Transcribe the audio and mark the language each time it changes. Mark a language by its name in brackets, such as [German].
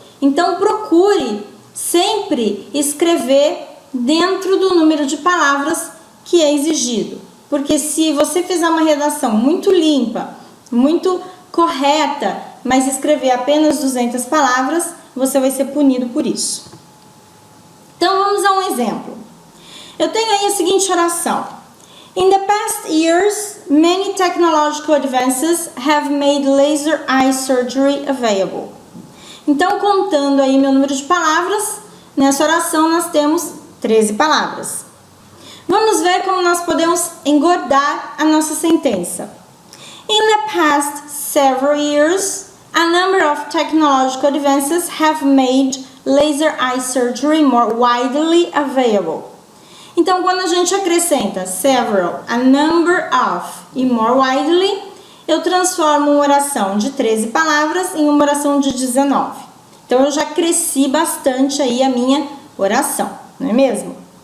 [Portuguese] Então, procure sempre escrever dentro do número de palavras que é exigido. Porque se você fizer uma redação muito limpa, muito correta, mas escrever apenas 200 palavras, você vai ser punido por isso. Então, vamos a um exemplo. Eu tenho aí a seguinte oração. [English] In the past years, many technological advances have made laser eye surgery available. [Portuguese] Então, contando aí meu número de palavras, nessa oração nós temos 13 palavras. Vamos ver como nós podemos engordar a nossa sentença. In the past several years, a number of technological advances have made laser eye surgery more widely available. Então, quando a gente acrescenta several, a number of e more widely, eu transformo uma oração de 13 palavras em uma oração de 19. Então, eu já cresci bastante aí a minha oração, não é mesmo?